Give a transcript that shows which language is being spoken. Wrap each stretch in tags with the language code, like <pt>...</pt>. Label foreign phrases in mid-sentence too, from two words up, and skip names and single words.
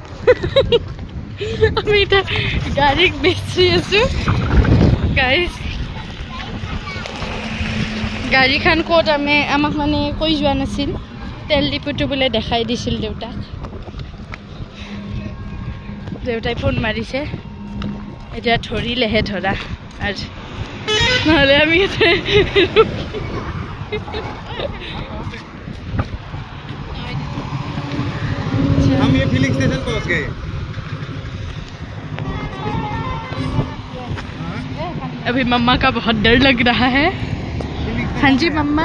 <as>আমি এটা গাড়ীক বেচি আছো গাইজ গাড়ীখন ক'ত আমাক মানে কৈ যোৱা নাছিল তেল ডিপুটো বোলে দেখাই দিছিল দেউতাই ফোন মাৰিছে এতিয়া ধৰিলেহে ধৰা আৰু নহ'লে আমি</as> <hi>हम ये फिलिंग स्टेशन पहुंच गए अभी मम्मा का बहुत डर लग रहा है हाँ जी मम्मा</hi>